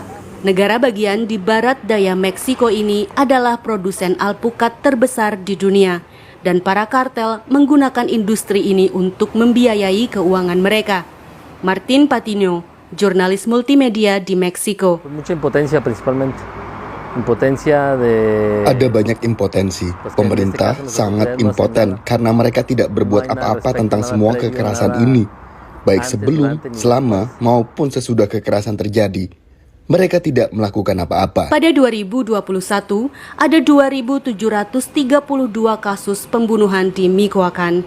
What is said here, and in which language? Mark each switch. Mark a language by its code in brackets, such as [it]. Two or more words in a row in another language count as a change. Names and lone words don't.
[id] Negara bagian di barat daya Meksiko ini adalah produsen alpukat terbesar di dunia, dan para kartel menggunakan industri ini untuk membiayai keuangan mereka. Martín Patino, jurnalis multimedia di Meksiko. [es] Mucha impotencia principalmente. [id] Ada banyak impotensi. Pemerintah sangat impoten karena mereka tidak berbuat apa-apa tentang semua kekerasan ini, baik sebelum, selama, maupun sesudah kekerasan terjadi. Mereka tidak melakukan apa-apa. Pada 2021, ada 2.732 kasus pembunuhan di Michoacán.